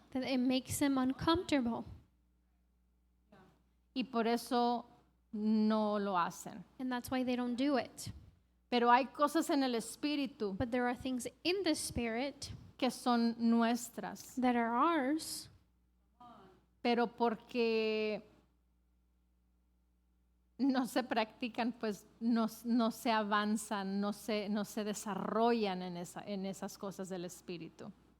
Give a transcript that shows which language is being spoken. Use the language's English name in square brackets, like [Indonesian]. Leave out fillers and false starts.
[English] that it makes them uncomfortable. [Spanish] Y por eso no lo hacen. [English] And that's why they don't do it. [Spanish] Pero hay cosas en el espíritu [English] But there are things in the Spirit [Spanish] que son nuestras. [English] that are ours, [Spanish] Pero porque no se practican, pues no se avanzan, no se desarrollan en esas cosas del espíritu.